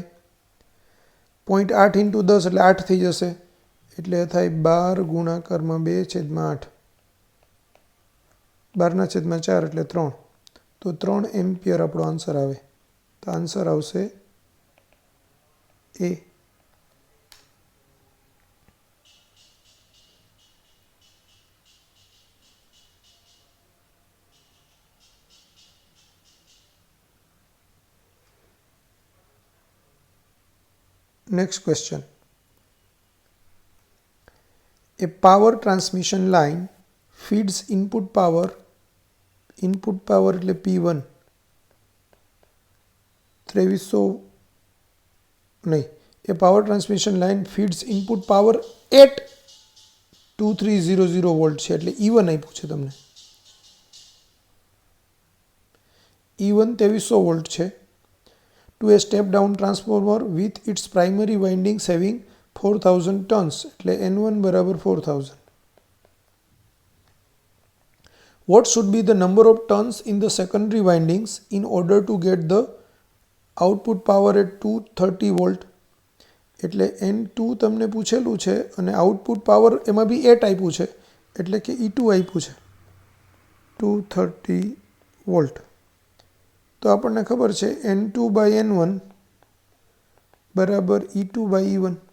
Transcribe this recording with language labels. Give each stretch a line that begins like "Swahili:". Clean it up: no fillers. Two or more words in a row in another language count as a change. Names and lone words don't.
Gujarati: 0.8 into 10 એટલે 8 થઈ જશે. એટલે થાય 12 ગુણાકારમાં 2 છેદમાં 8. 12/4 એટલે 3. તો 3 એમ્પિયર આપણો આન્સર આવે. તો આન્સર આવશે એ.
English: Next question. A power transmission line feeds input power
Gujarati: એટલે P1 2300 નહીં.
English: A power transmission line feeds input power at 2300
Gujarati: વોલ્ટ છે એટલે E1 આપ્યું છે તમને. E1 2300 વોલ્ટ છે.
English: To a step down transformer with its primary windings having 4000 turns,
Gujarati: એટલે N1 બરાબર 4000.
English: What should be the number of turns in the secondary windings in order to get the output power at 230 volt?
Gujarati: એટલે N2 તમને પૂછેલું છે અને
English: output power
Gujarati: એમાં બી 8 આપ્યું છે એટલે કે E2 આપ્યું છે 230 વોલ્ટ. તો આપણને ખબર છે
English: N2 by N1
Gujarati: બરાબર
English: E2 by E1.